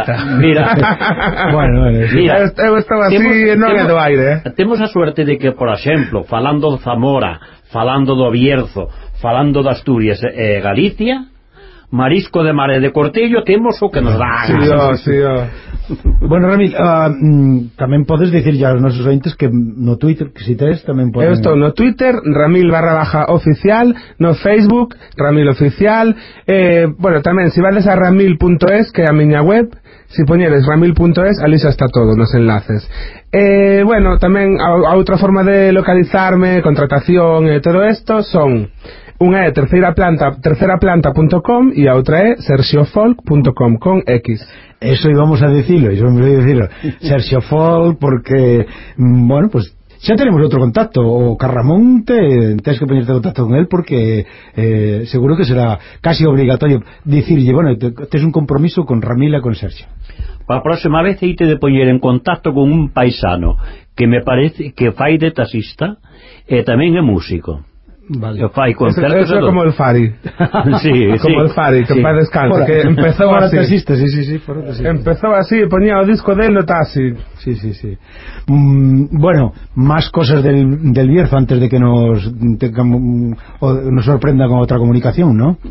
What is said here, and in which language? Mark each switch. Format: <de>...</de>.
<es>vista. Mira. Bueno, mira. Yo estaba así, no había aire. Tenemos la suerte de que, por ejemplo,</es> <gl>falando de Zamora, falando de Bierzo,</gl> <es>falando de Asturias, Galicia, marisco de mar de cortello, tenemos o que nos da. Sí, yo, sí, yo.</es> <gl>Bueno, Ramil, tamén podes dicir ya aos nosos ointes que no Twitter, que si tens, tamén podes... Eu estou no Twitter, Ramil_oficial, no Facebook, Ramil Oficial, bueno, tamén, si vades a ramil.es, que é a miña web, si poñeres ramil.es, ali xa está todo, nos enlaces. Bueno, tamén, a outra forma de localizarme, contratación e todo isto, son... Unha é terceraplanta.com e a outra é sergiofolk.com con X. Eso íbamos a dicilo, Sergio Folk, porque, bueno, pues Xa tenemos outro contacto, o Carramón, tens que poñerte en contacto con él, porque seguro que será casi obrigatorio dicirlle, bueno, tens un compromiso con Ramila e con Sergio. Pa próxima vez ite de poñer en contacto con un paisano que me parece que fai de taxista e tamén é músico. Vale. Fai concertos. Eso é como el Fari. Sí, como El Fari, que pa descanso, que empezou así. Taxista, sí, fora taxista. Empezou así, poñía o disco del no taxi. Sí.</gl> <es>Bueno, más cosas del Bierzo antes de que nos nos sorprenda con otra comunicación, ¿no?</es>